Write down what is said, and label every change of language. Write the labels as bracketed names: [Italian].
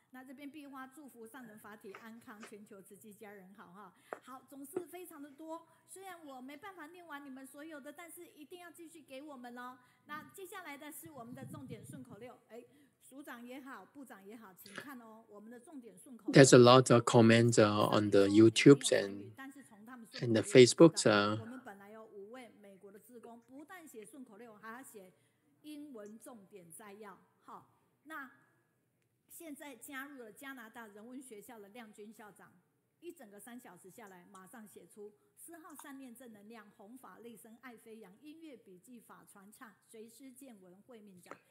[Chinese] 那这边壁花祝福上人法体安康，全球慈济家人好哈。好，总是非常的多。虽然我没办法念完你们所有的，但是一定要继续给我们哦。那接下来的是我们的重点顺口溜，署长也好，部长也好，请看哦，我们的重点顺口溜。 [English] There's a lot of comments on the YouTubes and the Facebooks. [Chinese] 我们本来有5位美国的志工，不但写顺口溜，还要写英文重点摘要。好，那现在加入了加拿大人文学校的亮君校长，一整个3小时下来，马上写出4号善念正能量，弘法利生爱飞扬，音乐笔记法传唱，随师见闻会命讲。